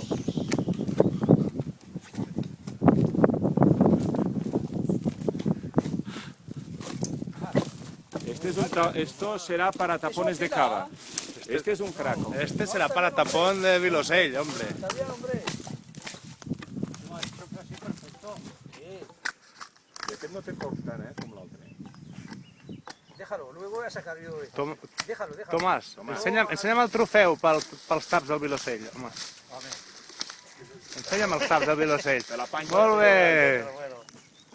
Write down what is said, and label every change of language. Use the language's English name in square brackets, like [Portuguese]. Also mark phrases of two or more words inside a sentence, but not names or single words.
[Spanish] Esto será para tapones de cava. Este es un craco. Este será para tapón de Vilosell, hombre. Está bien, hombre. No, esto fue así perfecto. [Catalan] I aquest no té poc tant, com l'altre. [Spanish] Déjalo, luego voy a sacar yo esto. Déjalo. [Catalan] Tomàs, ensenya'm el trofeu pels taps del Vilosell, home. Ensenya'm els taps del Vilosell. Te la panyo. Molt bé. Bueno.